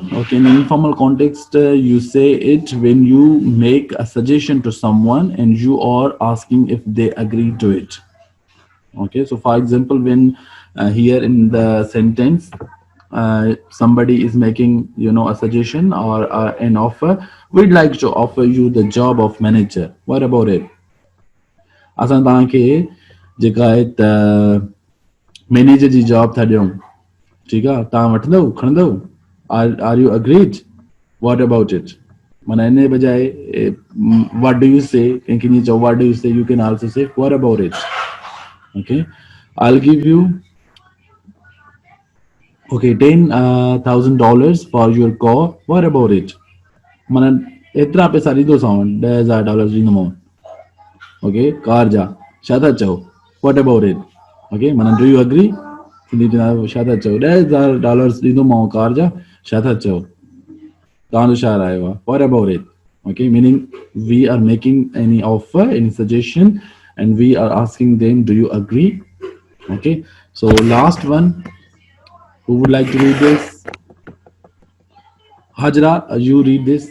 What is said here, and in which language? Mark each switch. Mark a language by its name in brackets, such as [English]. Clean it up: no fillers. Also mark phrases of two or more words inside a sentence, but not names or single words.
[English] Okay, in informal context, you say it when you make a suggestion to someone and you are asking if they agree to it. Okay, so for example, when here in the sentence, somebody is making a suggestion or an offer, we'd like to offer you the job of manager. What about it? [Sindhi] असां तव्हांखे जेका आहे त मैनेजर जी जॉब था ॾियूं, ठीकु आहे, तव्हां वठंदव, खणंदव? [English] Are you agreed? What about it? [Sindhi] माना इन जे बजाए [English] what do you say, [Sindhi] कंहिंखे ईअं चओ [English] what do you say, you can also say what about it. okay, I will give you okay $10,000 for your car. What about it? [Sindhi] माना एतिरा पैसा ॾींदोसांव, $10,000 ॾींदोमांव. ओके, कार जा छा था चओ? [English] What about it? okay, माना do you agree? [Sindhi] सिंधी चवंदा छा था चओ? $10,000 ॾींदोमांव कार जा, छा था चओ? तव्हांजो छा राय आहे? [English] What about it? Okay, meaning we are making any offer, any suggestion, and we are asking them, do you agree? Okay, so last one, who would like to read this? Hajra, you read this.